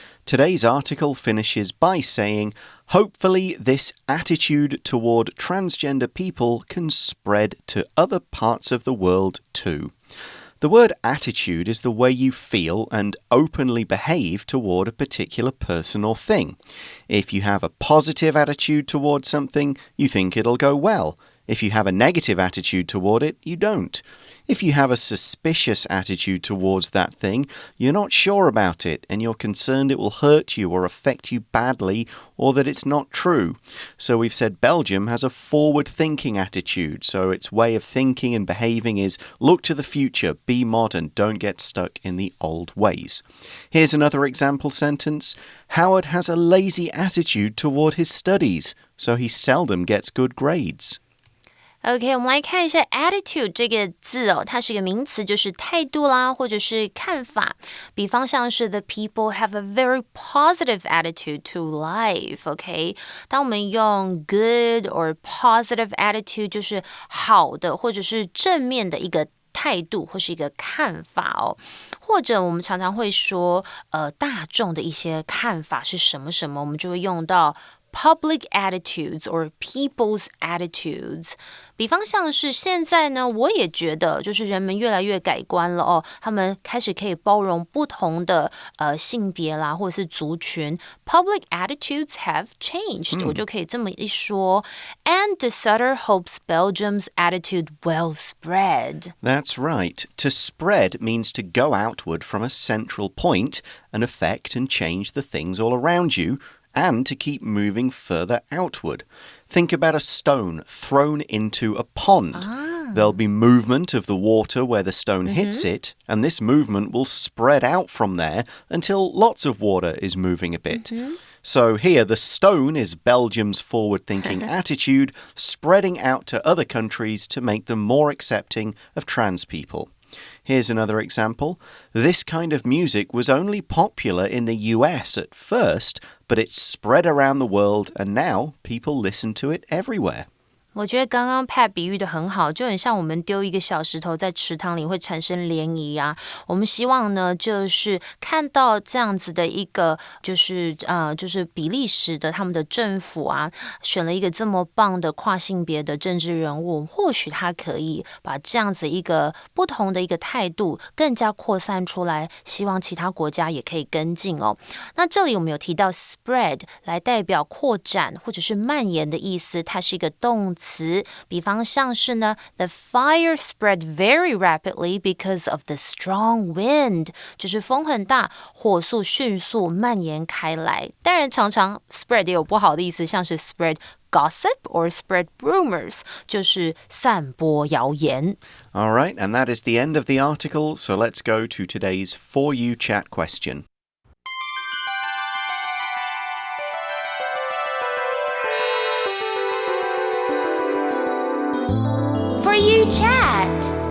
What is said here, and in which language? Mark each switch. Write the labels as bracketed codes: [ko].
[en] Today's article finishes by saying, hopefully this attitude toward transgender people can spread to other parts of the world too. The word attitude is the way you feel and openly behave toward a particular person or thing. If you have a positive attitude toward something, you think it'll go well. If you have a negative attitude toward it, you don't. If you have a suspicious attitude towards that thing, you're not sure about it and you're concerned it will hurt you or affect you badly or that it's not true. So we've said Belgium has a forward-thinking attitude. So its way of thinking and behaving is look to the future, be modern, don't get stuck in the old ways. Here's another example sentence. Howard has a lazy attitude toward his studies, so he seldom gets good grades. [zh] OK， 我们来看一下 attitude 这个字哦，它是一个名词，就是态度啦，或者是看法。比方像是 [en] The people have a very positive attitude to life。 [zh] OK， 当我们用 [en] good or positive attitude， [zh] 就是好的或者是正面的一个态度或是一个看法哦，或者我们常常会说，大众的一些看法是什么什么，我们就会用到 [en] public attitudes or people's attitudes。 [zh] 比方像是现在呢，我也觉得就是人们越来越改观了哦，他们开始可以包容不同的性别啦，或者是族群。 [en] Public attitudes have changed， [zh] 我就可以这么一说。 [en] And De Sutter hopes Belgium's attitude will spread. That's right. To spread means to go outward from a central point and affect and change the things all around you.And to keep moving further outward. Think about a stone thrown into a pond. There'll be movement of the water where the stone hits it, and this movement will spread out from there until lots of water is moving a bit. So here, the stone is Belgium's forward-thinking attitude, spreading out to other countries to make them more accepting of trans people.Here's another example. This kind of music was only popular in the US at first, but it's spread around the world and now people listen to it everywhere. [zh] 我觉得刚刚 Pat 比喻的很好，就很像我们丢一个小石头在池塘里会产生涟漪啊。我们希望呢，就是看到这样子的一个，就是比利时的他们的政府啊，选了一个这么棒的跨性别的政治人物，或许他可以把这样子一个不同的一个态度更加扩散出来，希望其他国家也可以跟进哦。那这里我们有提到 spread 来代表扩展或者是蔓延的意思，它是一个动词。比方像是呢 [en] The fire spread very rapidly because of the strong wind， [zh] 就是风很大，火速迅速蔓延开来。当然常常 spread 也有不好的意思，像是 [en] spread gossip or spread rumors， [zh] 就是散播谣言。 [en] All right, and that is the end of the article, so let's go to today's For You Chat question.For you chat.